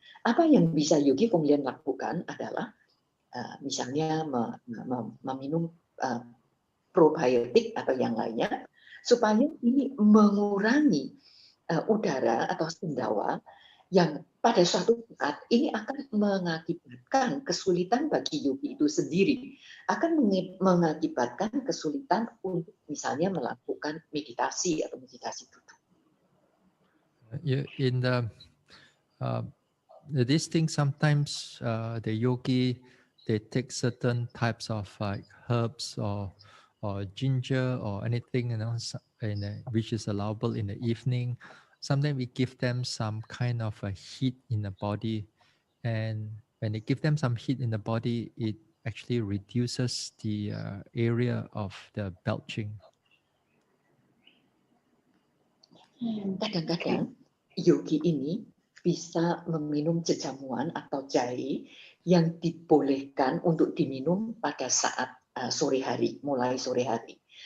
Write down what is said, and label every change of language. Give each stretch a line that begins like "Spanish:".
Indonesian: Apa yang bisa Yogi Fung Lien lakukan adalah misalnya meminum probiotik atau yang lainnya, supaya ini mengurangi udara atau sendawa yang pada suatu saat ini akan mengakibatkan kesulitan bagi yogi itu sendiri, akan mengakibatkan kesulitan untuk misalnya melakukan meditasi atau meditasi duduk.
English: In these things, sometimes the yogi, they take certain types of herbs or ginger or anything, which is allowable in the evening. Sometimes we give them some kind of a heat in the body, and when they give them some heat in the body, it actually reduces the area of the belching.
Indonesian: Kadang-kadang yogi ini bisa meminum jejamuan atau jahe yang dibolehkan untuk diminum pada saat sore hari, mulai sore hari.